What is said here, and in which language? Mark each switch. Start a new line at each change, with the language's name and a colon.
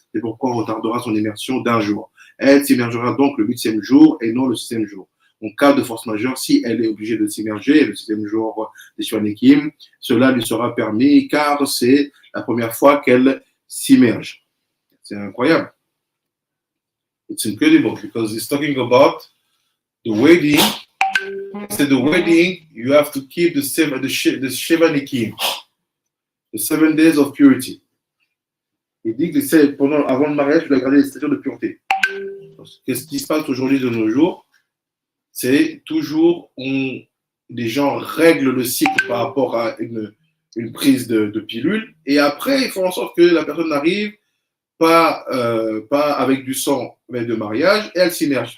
French: C'est pourquoi on retardera son immersion d'un jour. Elle s'immergera donc le 8e jour et non le 6e jour. En cas de force majeure, si elle est obligée de s'immerger le 6e jour des Shivanikim, cela lui sera permis car c'est la première fois qu'elle s'immerge. C'est incroyable.
English: It's incredible because it's talking about the wedding.
French: C'est
English: the wedding, you have to keep the Shivanikim, the 7 days of purity.
French: Il dit que avant le mariage, tu dois garder les 7 jours de pureté. Qu'est-ce qui se passe aujourd'hui de nos jours? C'est toujours, les gens règlent le cycle par rapport à une prise de pilule, et après, ils font en sorte que la personne n'arrive pas avec du sang, mais de mariage, et elle s'immerge.